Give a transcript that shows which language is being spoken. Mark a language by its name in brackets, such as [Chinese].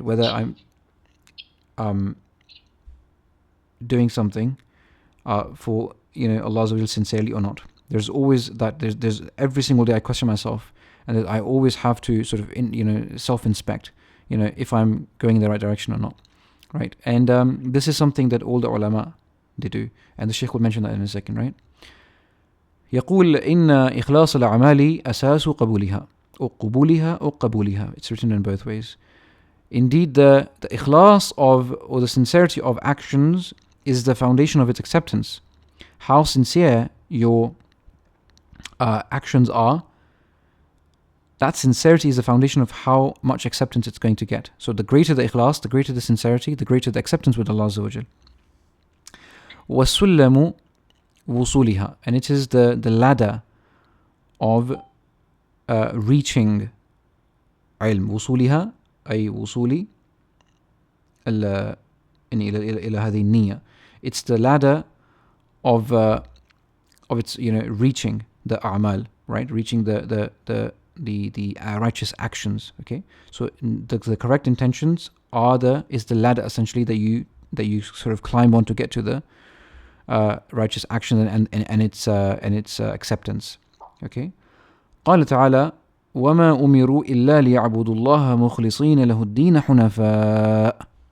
[English] Whether I'm doing something for Allah Azza wa Jal sincerely or not. There's always that. There's every single day I question myself, and I always have to sort of self-inspect, if I'm going in the right direction or not, right? And this is something that all the ulama, they do, and the Shaykh will mention that in a second, right? [Arabic] يقول إن إخلاص الأعمال أساس قبولها أو قبولها أو قبولها. [English] It's written in both ways. Indeed, the ikhlas or the sincerity of actions is the foundation of its acceptance. How sincere your actions are, that sincerity is the foundation of how much acceptance it's going to get. So the greater the ikhlas, the greater the sincerity, the greater the acceptance with Allah Azza wa Jal. [Arabic] وَالسُّلَّمُ وُصُولِهَا. [English] And it is the ladder of reaching ilm. [Arabic] وصولها أي وصولي إلى هذه النية. [English] It's the ladder of its reaching the a'mal, right? Reaching the righteous actions. Okay, so the correct intentions is the ladder essentially that you sort of climb on to get to the righteous action and its acceptance. Okay, [Arabic] قال تعالى وما أمروا إلا ليعبدوا الله مخلصين له الدين حنفاء.